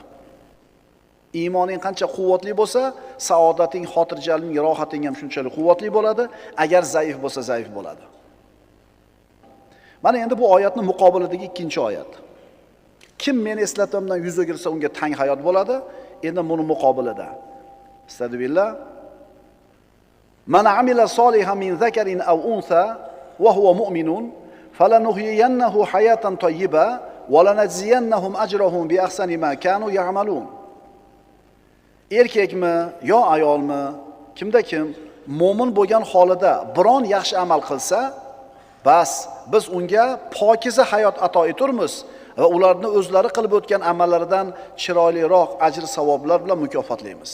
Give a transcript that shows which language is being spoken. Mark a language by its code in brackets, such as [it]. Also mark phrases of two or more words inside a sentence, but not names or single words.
[uz] Iymoning qancha quvvatli bo'lsa, saodating, xotirjamlik, rohating ham shunchalik quvvatli bo'ladi. Agar zaif bo'lsa, zaif bo'ladi. Mana endi bu oyatning muqobilidagi ikkinchi oyat. Kim meni eslatamdan yuz o'girsa, unga tang hayot bo'ladi. Endi buni muqobilida. Astagfirullah. [ar] من عمل صالحا من ذكر أو أنثى وهو مؤمن فلنحيينه حياة طيبة ولنجزينهم أجرهم بأحسن ما كانوا يعملون. [uz] Erkakmi yo ayolmi, kimda kim mo'min bo'lgan holida biron yaxshi amal qilsa, bas biz unga pokiza hayot ato eturmiz va ularni o'zlari qilib o'tgan amallaridan chiroyliroq ajr savoblar bilan mukofotlaymiz.